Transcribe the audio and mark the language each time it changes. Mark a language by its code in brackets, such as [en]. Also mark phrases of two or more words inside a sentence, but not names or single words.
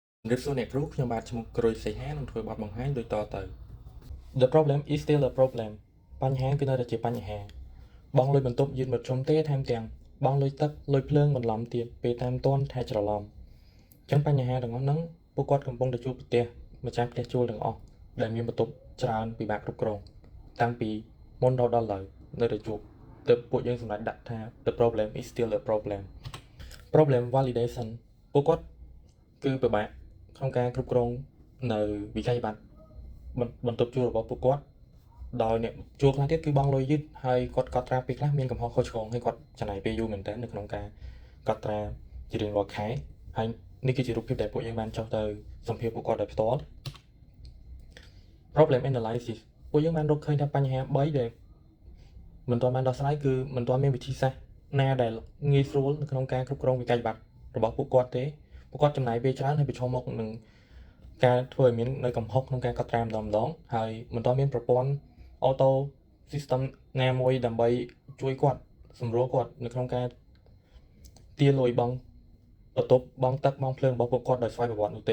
[en] The problem is still a problem [km] បញ្ហាគឺនៅតែជាបញ្ហាបងលុយបន្ទប់យឺតមកជុំទេថែមទាំងបងលុយទឹកលុយភ្លើងបន្លំទៀតពេលតាមតន់ថែច្រឡំចឹងបញ្ហា ទាំងអស់ហ្នឹងពួកគាត់កំពុងតែជួបប្រទះម្ចាស់ផ្ទះជួលទាំងអស់ដែលមានបន្ទប់ច្រើនពិបាកគ្រប់គ្រងតាំងពីមុន ដល់ឡើយនៅតែជួបទើបពួកយើងសម្រេចដាក់ថា [en] the problem is still a problem validation [km] ពួកគាត់គឺពិបាកក្នុងការគ្រប់គ្រងនៅវិក័យប័ត្របន្ទប់ជួលរបស់ពួកគាត់ដោយអ្នកជួលខ្លះទៀតគឺបងលុយយឺតហើយគាត់កត់ត្រាពេលខ្លះមានកំហុសខុសឆ្គងហើយគាត់ចំណាយពេលយូរមែនតើនៅក្នុងការកត់ត្រាជារៀងរាល់ខែហើយនេះគឺជារូបភាពដែលពួកយើងបានចុះទៅសម្ភាសពួកគាត់ដោយផ្ទាល់ [en] problem analysis [km] ពួកយើងបានរកឃើញថាបញ្ហា3ដែលមិនទាន់បានដោះស្រាយគឺមិនទាន់មានវិធីសាស្ត្រណាដែលងាយស្រួលនៅក្នុងការគ្រប់គ្រងវិក័យប័ត្ររបស់ពួកគាត់ទេពួកគាត់ចំណាយពេលច្រើនហើយប្រឈមមុខនឹងការធ្វើឲ្យមាននៅកំហុសក្នុងការកត់ត្រាម្ដងហើយមិនទាន់មានប្រព័ន្ធ [en] auto system [km] ណាមួយដើម្បីជួយគាត់សម្រួលគាត់នៅក្នុងការទារលុយបងបន្ទប់បងទឹកបងភ្លើងរបស់ពួកគាត់ដោយស្វ័យប្រវត្តិនោះទេ